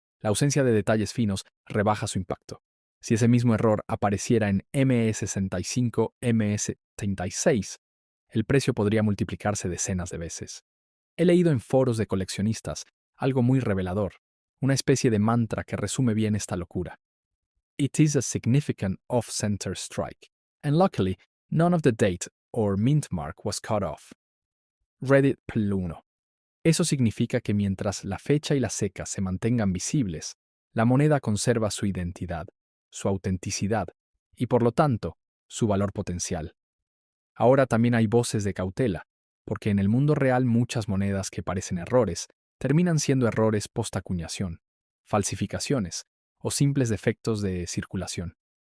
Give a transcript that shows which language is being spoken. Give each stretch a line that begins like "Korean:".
Spanish: La ausencia de detalles finos rebaja su impacto. Si ese mismo error apareciera en MS65, MS36, el precio podría multiplicarse decenas de veces. He leído en foros de coleccionistas algo muy revelador, una especie de mantra que resume bien esta locura.
English: It is a significant off-center strike, and luckily, none of the date or mint mark was cut off. Reddit Pl1.
Spanish: Eso significa que mientras la fecha y la seca se mantengan visibles, la moneda conserva su identidad, su autenticidad y, por lo tanto, su valor potencial. Ahora también hay voces de cautela, porque en el mundo real muchas monedas que parecen errores terminan siendo errores post-acuñación, falsificaciones o simples defectos de circulación.